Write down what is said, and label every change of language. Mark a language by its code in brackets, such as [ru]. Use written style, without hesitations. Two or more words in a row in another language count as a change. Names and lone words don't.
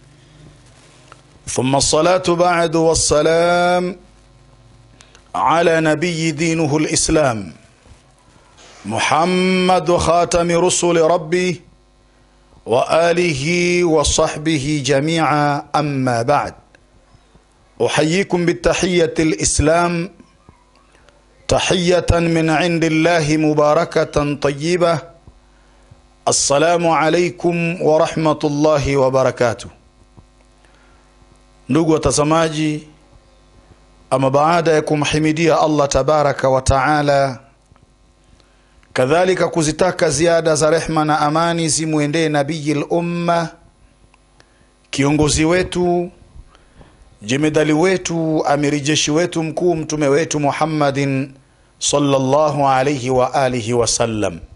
[ar] ثم الصلاة بعد والسلام على نبي دينه الإسلام محمد خاتم رسل ربي وآله وصحبه جميعا، أما بعد. أحييكم بالتحية الإسلام، تحية من عند الله مباركة طيبة. السلام عليكم ورحمة الله وبركاته. [sw] ndugu watazamaji, ama baada ya kumhimidia Allah [ar] تبارك وتعالى, [sw] kadhalika kuzitaka ziada za rehma na amani zimuendee [ar] نبي الأمة, [sw] kiongozi wetu, jemedali wetu, amiri jeshi wetu mkuu, mtume wetu Muhammadin [ar] صلى الله عليه وعلى آله وسلم.